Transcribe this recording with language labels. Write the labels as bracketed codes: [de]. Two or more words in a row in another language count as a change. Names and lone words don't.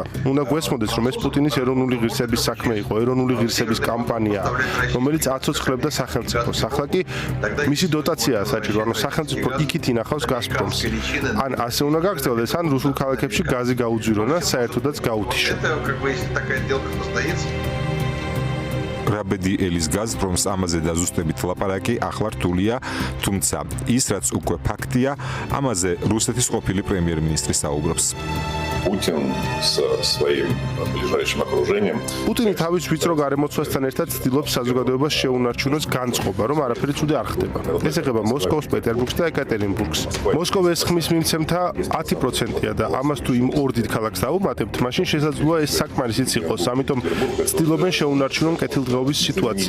[ka] უნდა გვესმოდეს, რომ ეს პუტინის ეროვნული ღირსების საქმე იყო, ეროვნული ღირსების კამპანია, რომელიც აცოცხლებდა სახელმწიფოს. ახლა კი მისი დოტაცია საჭირო, ანუ სახელმწიფო იქით ინახავს გაზპრომს. ან ასე უნდა გაგრძელდეს, ან რუსულ ქალაქებში გაზი გაუძვირონ და საერთოდაც გაუთიშო. [ru] Это как бы если такая сделка состоится. [ka] რაბედი ელის გაზპრომს ამაზე დაზუსტებით ლაპარაკი ახლა რთულია, თუმცა ის რაც უკვე ფაქტია, ამაზე რუსეთის ყოფილი პრემიერ-მინისტრი საუბრობს. [ru] Путин со своим ближайшим окружением. [ka] პუტინი თავის ვიწრო გარემოცვასთან ერთად ცდილობს საზოგადოებას შეუნარჩუნოს განწყობა, რომ არაფერი ცუდი არ ხდება. ეს ეხება მოსკოვს, პეტერბურგს და ეკატერინბურგს. მოსკოვი ეს ხმის მიმცემთა 10%-ია და ამას თუ იმ ორ დიდ ქალაქს დაუმატებთ, მაშინ შესაძლოა ეს საკმარისიც იყოს, ამიტომ ცდილობენ შეუნარჩუნონ კეთილდღეობის სიტუაცია.